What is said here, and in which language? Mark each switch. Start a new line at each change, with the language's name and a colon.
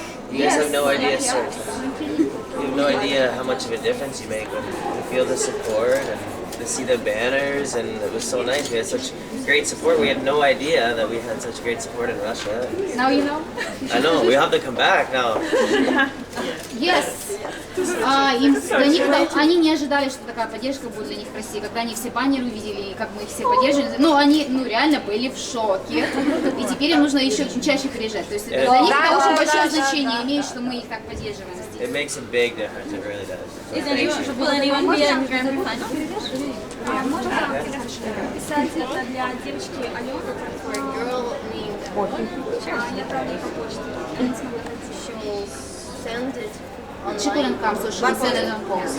English: You guys have no idea, sir. You have no idea how much of a difference you make when you feel the support and to see the banners, and it was so nice. We had such great support. We had no idea that we had such great support in Russia. Now you know? I know, we have to come back now. Yes.
Russian: Для них, они не ожидали, что такая поддержка будет для них в России. Когда они все баннеры увидели, как мы их все поддерживали, они реально были в шоке. И теперь им нужно еще очень чаще приезжать. То есть для них это очень большое значение имеет, что мы их так поддерживаем здесь.
English: It makes a big difference, it really does. So Will anyone be in Grand Prix final?
Russian: Писать это для девочки Алены,
English: for a girl named
Russian: я отправлю по почте.
English: She'll send it She couldn't come, so she sent it on post.